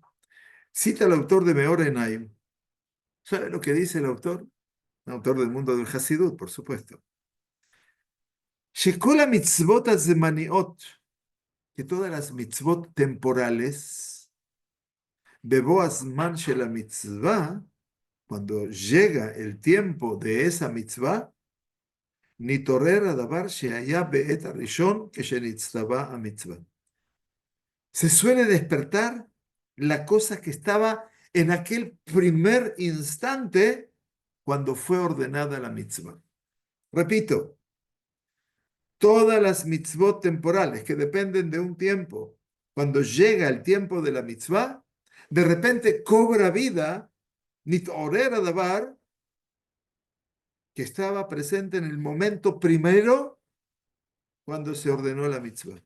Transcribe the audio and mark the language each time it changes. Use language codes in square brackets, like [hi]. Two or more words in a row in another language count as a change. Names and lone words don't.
[es] Cita al autor de Meor Enayim. ¿Sabe lo que dice el autor? El autor del mundo del Hasidut, por supuesto. [he] שכל המצוות הזמניות, [es] que todas las mitzvot temporales, [he] בבוא הזמן של מצווה, [es] cuando llega el tiempo de esa mitzvah, [he] נתעורר הדבר שהיה בעת הראשון כשנצטווה המצווה. [es] Se suele despertar la cosa que estaba en aquel primer instante cuando fue ordenada la mitzvah. Repito, todas las mitzvot temporales que dependen de un tiempo, cuando llega el tiempo de la mitzvah, de repente cobra vida, [he] נתעורר הדבר, [es] que estaba presente en el momento primero cuando se ordenó la mitzvah.